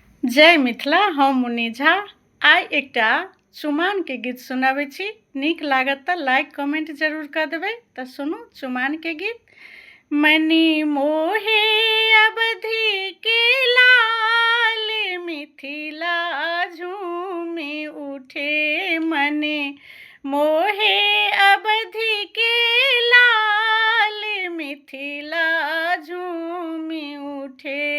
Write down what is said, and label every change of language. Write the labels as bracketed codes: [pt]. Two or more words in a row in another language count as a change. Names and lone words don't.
[mai] जय मिथिला। हम मुन्नी झा आइ एकटा चुमाओन के गीत सुनाबै छी। नीक लागत तऽ [en] like comment [mai] जरूर कऽ देबै। तऽ सुनू चुमाओन के गीत। मनि मोहे अवधि के लाल, मिथिला झूमे उठे। मनि मोहे अवधि के लाल, मिथिला झूमे उठे।